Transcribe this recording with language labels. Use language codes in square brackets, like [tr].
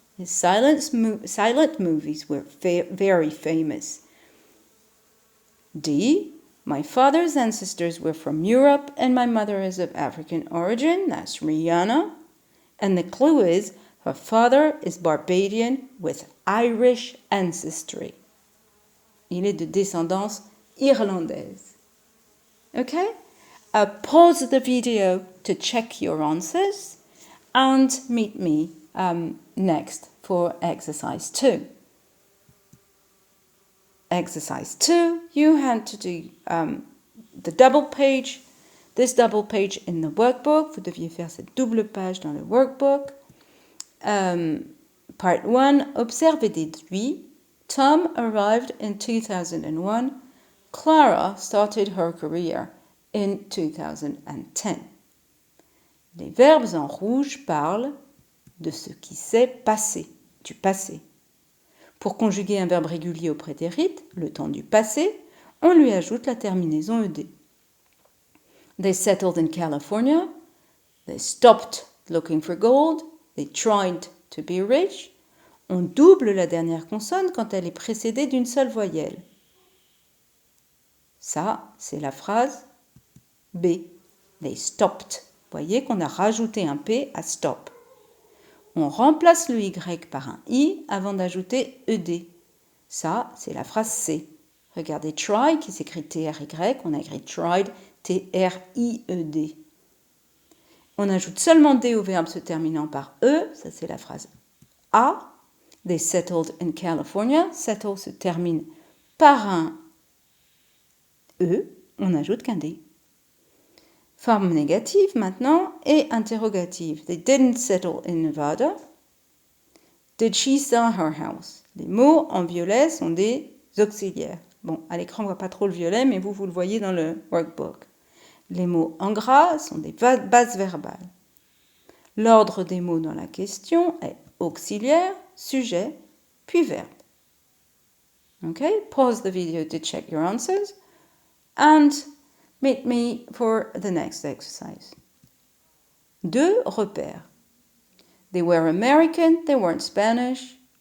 [en] His silent movies were very famous. D, my father's ancestors were from Europe and my mother is of African origin, that's Rihanna. And the clue is her father is Barbadian with Irish ancestry. [fr] Il est de descendance irlandaise. [en] Okay? Pause the video to check your answers and meet me next for exercise 2. Exercise 2, you had to do the double page, this double page in the workbook. [fr] Vous deviez faire cette double page dans le workbook. Part 1, observe et déduis. [en] Tom arrived in 2001. Clara started her career in 2010. [fr] Les verbes en rouge parlent de ce qui s'est passé, du passé. Pour conjuguer un verbe régulier au prétérit, le temps du passé, on lui ajoute la terminaison ed. [en] They settled in California. They stopped looking for gold. They tried to be rich. [fr] On double la dernière consonne quand elle est précédée d'une seule voyelle. Ça, c'est la phrase B. [en] They stopped. [fr] Voyez qu'on a rajouté un P à stop. On remplace le Y par un I avant d'ajouter ED. Ça, c'est la phrase C. Regardez try qui s'écrit T-R-Y, on a écrit tried, T-R-I-E-D. On ajoute seulement D au verbe se terminant par E, ça c'est la phrase A. [en] They settled in California. [fr] Settle se termine par un E, on ajoute qu'un D. Forme négative maintenant et interrogative. [en] They didn't settle in Nevada. Did she sell her house? [fr] Les mots en violet sont des auxiliaires. Bon, à l'écran, on ne voit pas trop le violet, mais vous le voyez dans le workbook. Les mots en gras sont des bases verbales. L'ordre des mots dans la question est auxiliaire, sujet, puis verbe. [en] Okay, pause the video to check your answers and meet me for the next exercise. 2 repères. They were American, they weren't Spanish.